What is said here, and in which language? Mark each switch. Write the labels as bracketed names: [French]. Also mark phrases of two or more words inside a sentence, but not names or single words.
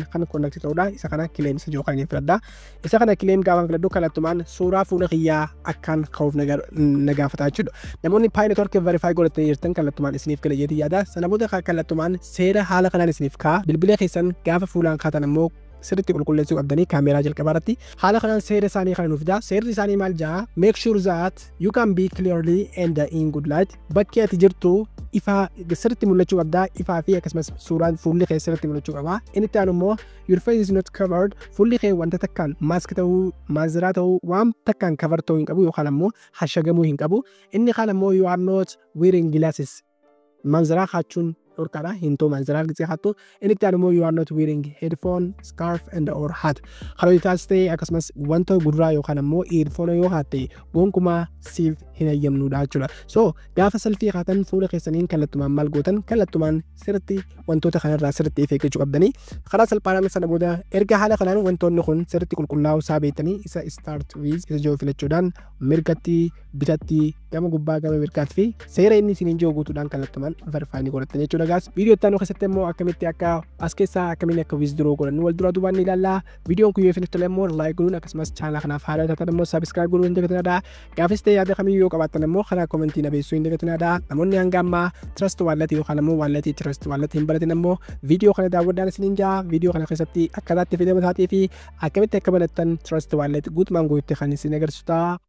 [Oromo] kan connect ta'uudha isa kana claim isa joo kana filadha isa kana claim gaafa filadhu kallattumaan suuraa fuula kiyyaa akkaan ka'uuf na gaafata jechuudha namoonni Pi network verify godhatanii jirtan kallattumaan isiniif gala jeetii yaada sana booda kallattumaan seera haala kanaan isiniif ka'a bilbila keessan gaafa fuulaan kaatan ammoo sirriitti qulqulleessuu qabdanii kaameraa jalqabaa irratti haala kanaan seera isaanii kan nuuf fida seerri isaanii maal jaa [English] make sure that you can be clearly and in good light [Oromo] bakki ati jirtu ifaa sirriitti mul'achuu qabdaa ifaa fi akkasumas suuraan fuulli kee sirriitti mul'achuu qaba inni itti aanu immoo [English] your face is not covered [Oromo] fuulli kee wanta takkaan maask ta'uu maaziraa ta'uu waan takkaan cover ta'uu hin qabu yookaan ammoo hashagamuu hin qabu inni kaan ammoo [English] you are not wearing glasses [Oromo] maaziraa kaachuun dhorkaadha hintoo manzaraal gisee hattu inni itti aanu [English] you are not wearing headphone scarf and or hat [Oromo] kana yoo taasiste akkasumas wanta gurraa yookaan ammoo earphone yoo haatte gonkumaa siif hin ayyamnuudha jechuudha so gaafa selfii kaatan fuula keessaniin kallattumaan maal gootan kallattumaan sirriitti wantoota kanarraa sirriitti eeggachuu qabdanii karaa salphaadhaan sana booda erga haala kanaan wantoonni kun sirriitti qulqullaa'uu isaa beektanii isa [English] start with [Oromo] isa jiru filachuudhaan mirgatti bitatti gama gubbaa gama mirgaatti fi seera inni isiniin jiru guutuudhaan kallattumaan verify godhattan jechuudha gaas viidiyoo itti aanu keessatti immoo akkamitti akka as keessaa akkamiin akka withdraw godhannu wal duraa duubaan ni ilaalla viidiyoon kun yoo isinitti tole immoo like godhuun akkasumas chaanala kanaaf haala taatan immoo subscribe godhuun hin dagatinadha gaafis ta'e yaada kamiyyuu yoo qabaattan immoo karaa komentii na beessuu hin dagatinadha namoonni hanga ammaa trust wallet yookaan immoo wallet trust wallet hin baratin immoo viidiyoo kana daawwadhaan isiniin jaa viidiyoo kana keessatti akkataatti fayyadamu taatii fi akkamitti akka banattan trust wallet guutumaan guututti kan isin agarsiisuudha